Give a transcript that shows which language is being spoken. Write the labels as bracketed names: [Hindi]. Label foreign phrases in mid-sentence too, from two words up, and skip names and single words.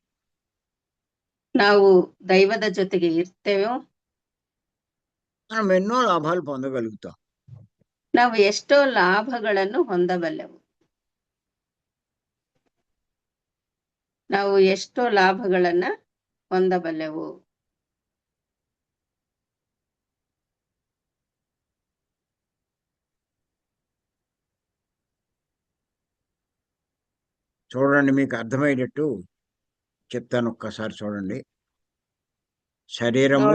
[Kannada] ನಾವು ದೈವದ ಜೊತೆಗೆ ಇರ್ತೇವೋ [Telugu] మనం ఎన్నో లాభాలు పొందగలుగుతాం. [Kannada] ನಾವು ಎಷ್ಟೋ ಲಾಭಗಳನ್ನು ಹೊಂದಬಲ್ಲೆವು. ನಾವು ಎಷ್ಟೋ ಲಾಭಗಳನ್ನ ಹೊಂದಬಲ್ಲೆವು. [Telugu] చూడండి, మీకు అర్థమయ్యేటట్టు చెప్తాను, ఒక్కసారి చూడండి. శరీరము,